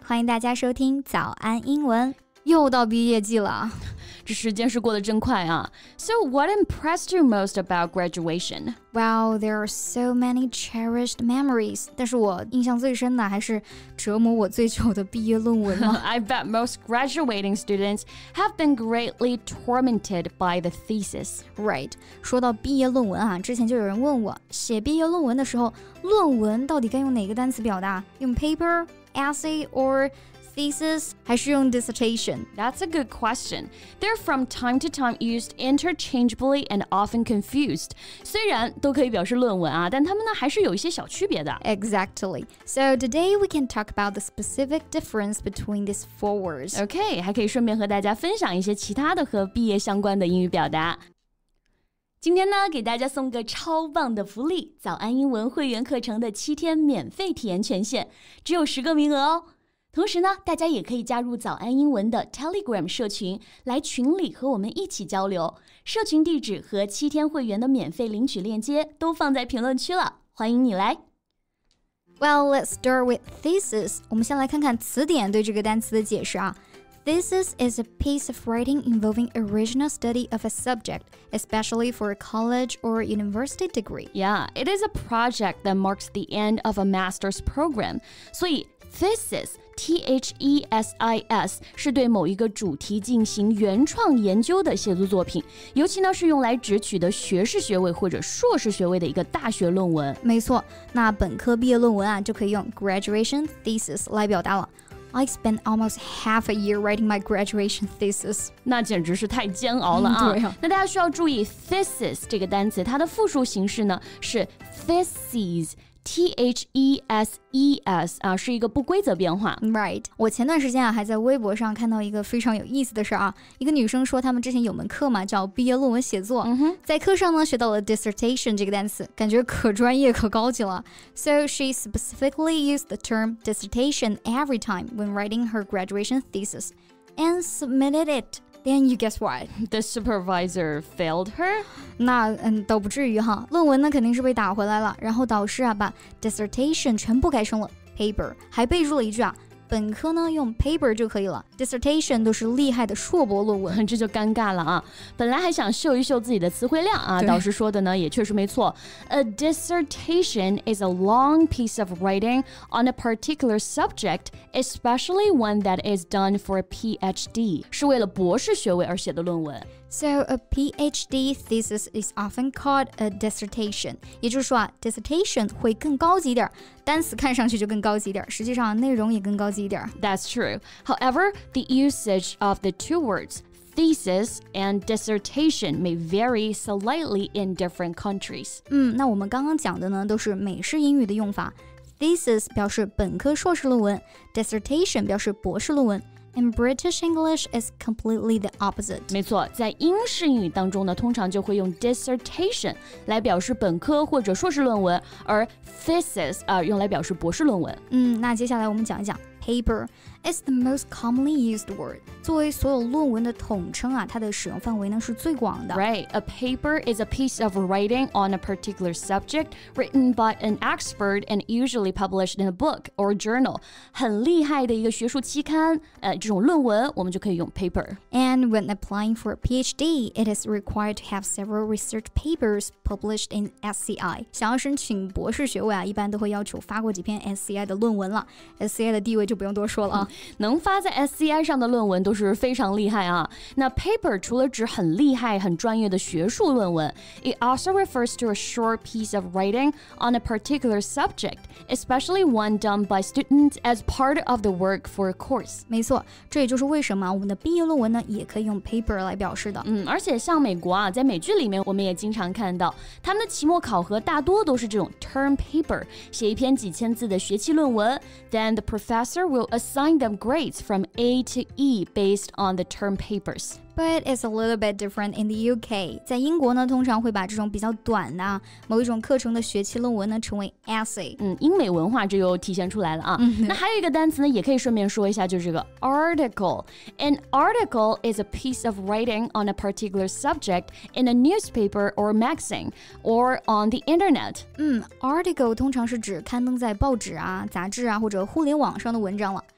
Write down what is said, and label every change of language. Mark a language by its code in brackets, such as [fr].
[zh] 欢迎大家收听早安英文。又到毕业季了，这时间是过得真快啊。 [en] So what impressed you most about graduation? Wow, there are so many cherished memories. [zh] 但是我印象最深的还是折磨我最久的毕业论文了。 [en] I bet most graduating students have been greatly tormented by the thesis. Right. [zh] 说到毕业论文啊，之前就有人问我，写毕业论文的时候，论文到底该用哪个单词表达？用 paper, essay, or thesis 还是用 dissertation? [en] That's a good question. They're from time to time used interchangeably and often confused. [zh] 虽然都可以表示论文啊，但它们呢还是有一些小区别的。 [en] Exactly. So today we can talk about the specific difference between these four words. [zh] OK, 还可以顺便和大家分享一些其他的和毕业相关的英语表达。今天呢，给大家送个超棒的福利，早安英文会员课程的7天免费体验权限，只有10个名额哦。同时呢，大家也可以加入早安英文的 Telegram 社群，来群里和我们一起交流。社群地址和7天会员的免费领取链接都放在评论区了，欢迎你来。 [en] Well, let's start with thesis. [zh] 我们先来看看词典对这个单词的解释啊。 [en] Thesis is a piece of writing involving original study of a subject, especially for a college or university degree. Yeah, it is a project that marks the end of a master's program. [zh] 所以thesis, T-H-E-S-I-S 是对某一个主题进行原创研究的写作作品，尤其呢是用来只取得学士学位或者硕士学位的一个大学论文。没错，那本科毕业论文啊就可以用 graduation thesis 来表达了。 [en] I spent almost half a year writing my graduation thesis. [zh] 那简直是太煎熬了啊！对啊。那大家需要注意 thesis 这个单词，它的复数形式呢是 theses。T-H-E-S-E-S 啊，是一个不规则变化。 Right， 我前段时间啊还在微博上看到一个非常有意思的事啊，一个女生说他们之前有门课嘛，叫毕业论文写作，在课上呢学到了 dissertation 这个单词，感觉可专业可高级了。 [en] So she specifically used the term dissertation every time when writing her graduation thesis and submitted it.Then you guess what? The supervisor failed her? [zh] 那倒不至于哈，论文呢肯定是被打回来了，然后导师啊把 dissertation 全部改成了 paper， 还备注了一句啊，本科呢用 paper 就可以了 ，dissertation 都是厉害的硕博论文，这就尴尬了啊！本来还想秀一秀自己的词汇量啊，导师说的呢也确实没错。 [en] A dissertation is a long piece of writing on a particular subject, especially one that is done for a PhD， [zh] 是为了博士学位而写的论文。 [en] So a PhD thesis is often called a dissertation. [zh] 也就是说啊 dissertation 会更高级一点，单词看上去就更高级一点，实际上内容也更高级一点。 [en] That's true. However, the usage of the two words thesis and dissertation may vary slightly in different countries. [zh] 那我们刚刚讲的呢都是美式英语的用法。Thesis 表示本科硕士论文， dissertation 表示博士论文。 [en] In British English is completely the opposite. [zh] 没错，在英式英语当中呢，通常就会用 dissertation 来表示本科或者硕士论文，而 thesis 用来表示博士论文。那接下来我们讲一讲 [en] paper is the most commonly used word. [zh] 作为所有论文的统称啊，它的使用范围呢是最广的。 [en] Right, a paper is a piece of writing on a particular subject written by an expert and usually published in a book or journal. [zh] 很厉害的一个学术期刊，这种论文我们就可以用 paper. [en] And when applying for a PhD, it is required to have several research papers published in SCI. [zh] 想要申请博士学位啊，一般都会要求发过几篇 SCI 的论文了。 SCI 的地位就不用多说了啊。能发在 SCI 上的论文都是非常厉害啊。那 paper 除了指很厉害、很专业的学术论文 [en] ，it also refers to a short piece of writing on a particular subject, especially one done by students as part of the work for a course. [zh] 没错，这也就是为什么我们的毕业论文呢，也可以用 paper 来表示的。而且像美国啊，在美剧里面我们也经常看到，他们的期末考核大多都是这种 term paper， 写一篇几千字的学期论文。 [en] Then the professor will assign them grades from A to E based on the term papers.But it's a little bit different in the UK. [zh] 在英国呢，通常会把这种比较短的某一种课程的学期论文呢称为 essay。英美文化这又体现出来了啊。那还有一个单词呢，也可以顺便说一下，就是这个 article. [en] An article is a piece of writing on a particular subject in a newspaper or magazine or on the internet. [zh] Article 通常是指刊登在报纸啊、杂志啊或者互联网上的文章了。